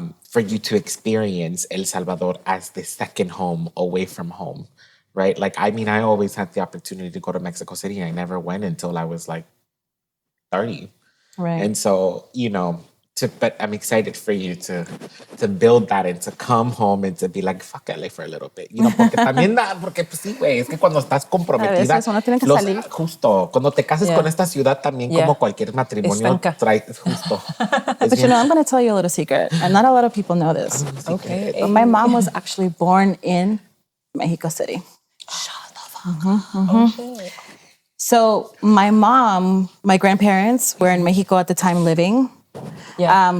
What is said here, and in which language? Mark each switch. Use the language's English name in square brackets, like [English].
[English] For you to experience El Salvador as the second home away from home, right? I always had the opportunity to go to Mexico City. I never went until I was 30. Right. And so, but I'm excited for you to build that and to come home and to be fuck LA for a little bit. [Spanish] Porque también porque pues sí, güey, es que cuando estás comprometida, uno tiene que salir. Justo, cuando te cases con esta ciudad también como cualquier matrimonio trae justo. [English] But I'm going to tell you a little secret, and not a lot of people know this. Okay. But my mom was actually born in Mexico City. Shut the fuck up. Oh, shit. So my grandparents were in Mexico at the time living. Yeah.